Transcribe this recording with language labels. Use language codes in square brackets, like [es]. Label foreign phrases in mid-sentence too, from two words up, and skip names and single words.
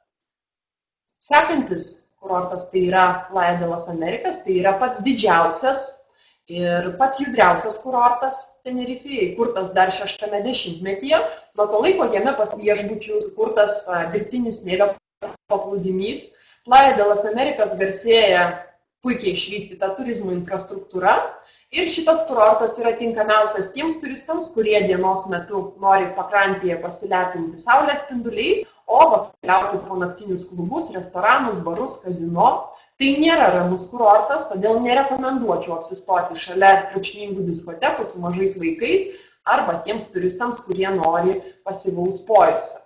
[lt] Sekantis kurortas tai yra Playa de las Americas, tai yra pats didžiausias ir pats judriausias kurortas Tenerifėje, įkurtas dar 60-metyje. Nuo to laiko jame pas viešbučių sukurtas dirbtinis smėlio paplūdimys. Playa de las Americas garsėja puikiai išvystyta turizmo infrastruktūra ir šitas kurortas yra tinkamiausias tiems turistams, kurie dienos metu nori pakrantėje pasilepinti saulės spinduliais, o vakariauti po naktinius klubus, restoranus, barus, kazino. Tai nėra ramus kurortas, todėl nerekomenduočiau apsistoti šalia triukšmingų diskotekų su mažais vaikais arba tiems turistams, kurie nori pasyvaus poilsio.